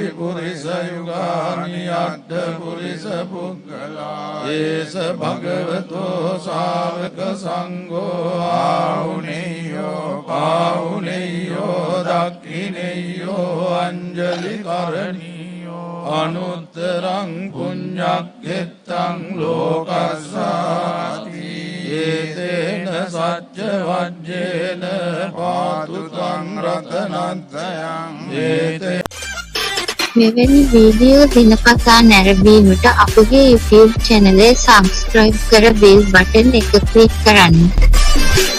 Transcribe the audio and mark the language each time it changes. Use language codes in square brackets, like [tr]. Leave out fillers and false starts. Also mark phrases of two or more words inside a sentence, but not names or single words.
[pi] පුරිස යුගානි අට්ඨ පුරිස පුද්ගලා ඒස භගවතෝ ශාවක සංඝෝ ආහුනේයෝ පාහුනේයෝ දක්ඛිනේයෝ අංජලි කරණීයෝ අනුත්තරං පුඤ්ඤක්ඛෙත්තං ලෝකස්සාති ඒතේන සච්ච වජ්ජේන පාතු තං රතනත්‍රයං ඒතේ [si] මෙවැනි වීඩියෝ දිනපතා නැරඹීමට අපගේ YouTube channel එක subscribe කර [en] bell button [si] එක click කරන්න.